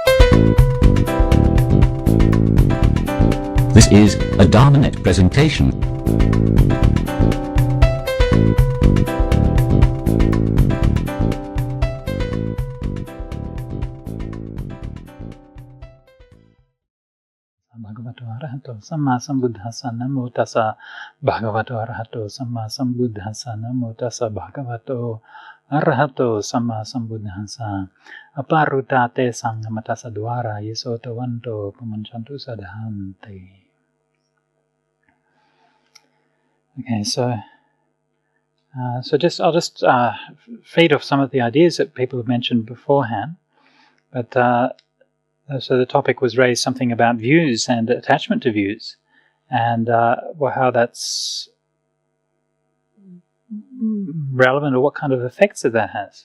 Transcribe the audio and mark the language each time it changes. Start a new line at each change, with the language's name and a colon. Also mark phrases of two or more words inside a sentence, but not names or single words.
English: This is a Dhamma presentation.
Pali: Bhagavato Arahato Samma Sambuddhassa Namo Tassa Bhagavato Arahato Samma Sambuddhassa Namo Tassa Bhagavato Arahato Samma Sambuddhassa Aparutate Sangamatassa Dwara Yesotavanto Pamanchantu Sadhante.
English: Okay, so I'll just feed off some of the ideas that people have mentioned beforehand, but so the topic was raised something about views and attachment to views, and how that's relevant or what kind of effects that has.